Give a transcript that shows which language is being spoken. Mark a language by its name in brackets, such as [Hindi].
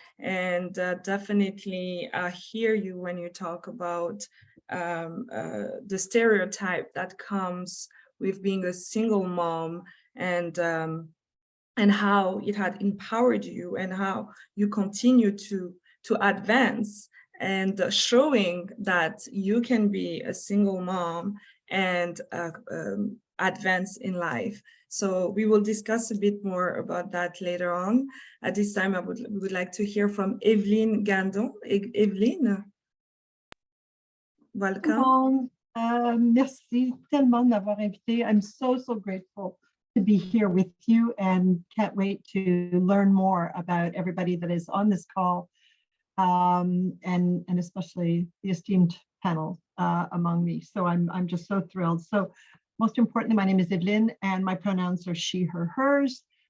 [English] And definitely hear you when you talk about the stereotype that comes with being a single mom, and how it had empowered you and how you continue to advance, and showing that you can be a single mom and advance in life. So we will discuss a bit more about that later on. At this time, we would like to hear from Evelyne Gandon. Evelyne, welcome. [French] Merci tellement de m'avoir invité. [English] I'm so grateful to be here with you, and can't wait to learn more about everybody that is on this call, and especially the esteemed panel among me. So I'm just so thrilled. So most importantly, my name is Evelyne, and my pronouns are she, her, hers.